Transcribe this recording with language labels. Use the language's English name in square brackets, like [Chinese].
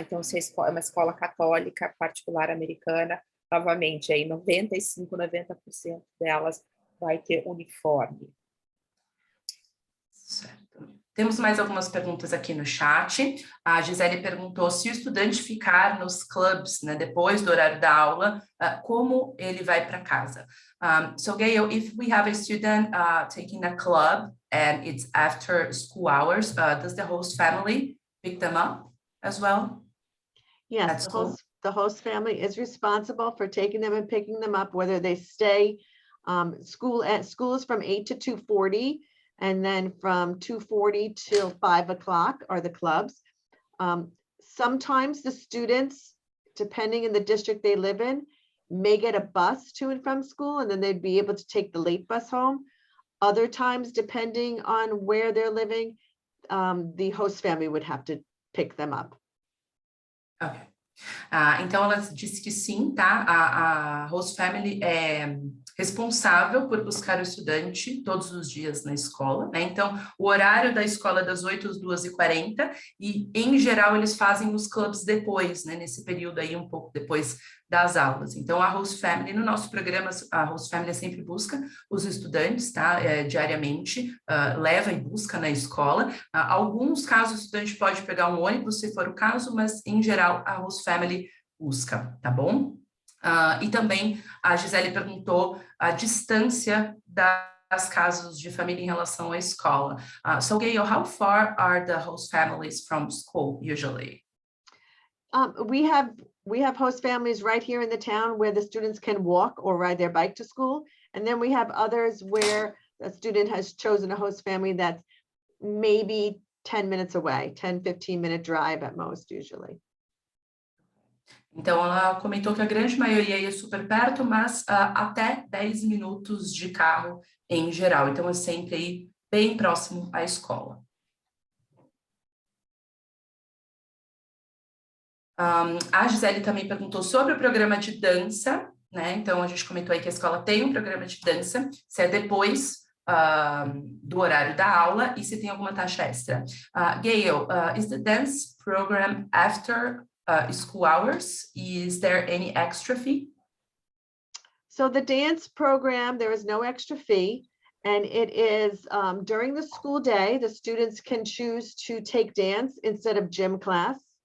[Portuguese] Então, se é uma escola católica particular americana, novamente, aí 95%, 90% delas vai ter uniforme. Certo. Temos mais algumas perguntas aqui no chat. A Gisele perguntou se o estudante ficar nos clubs, né, depois do horário da aula, como ele vai para casa. [English] So, Gayle, if we have a student taking a club and it's after school hours, does the host family pick them up as well? Yes, the host family is responsible for taking them and picking them up, whether they stay. School is from 8 to 2:40. And then from 2:40 till 5 o'clock are the clubs. Sometimes the students, depending in the district they live in, may get a bus to and from school, and then they'd be able to take the late bus home. Other times, depending on where they're living, the host family would have to pick them up. Ok. [Portuguese] Então, ela disse que sim, tá? A host family é responsável por buscar o estudante todos os dias na escola, né? Então, o horário da escola é das 8 às 2h40 e, em geral, eles fazem os clubs depois, né? Nesse período aí, um pouco depois das aulas. Então, a host family, no nosso programa, a host family sempre busca os estudantes, tá? Diariamente, leva e busca na escola. Alguns casos, o estudante pode pegar um ônibus, se for o caso, mas, em geral, a host family busca, tá bom? E também a Gisele perguntou a distância das casas de família em relação à escola. [English] So, Gayle, how far are the host families from school usually? We have host families right here in the town where the students can walk or ride their bike to school. And then we have others where a student has chosen a host family that's maybe 10 minutes away, 10, 15-minute drive at most usually. [Portuguese] Então, ela comentou que a grande maioria ia super perto, mas até 10 minutos de carro em geral. Então, é sempre aí bem próximo à escola. A Gisele também perguntou sobre o programa de dança, né? Então, a gente comentou aí que a escola tem um programa de dança, se é depois do horário da aula e se tem alguma taxa extra. [English] Gayle, is the dance program after school hours? Is there any extra fee? So the dance program, there is no extra fee. And it is during the school day, the students can choose to take dance instead of gym class.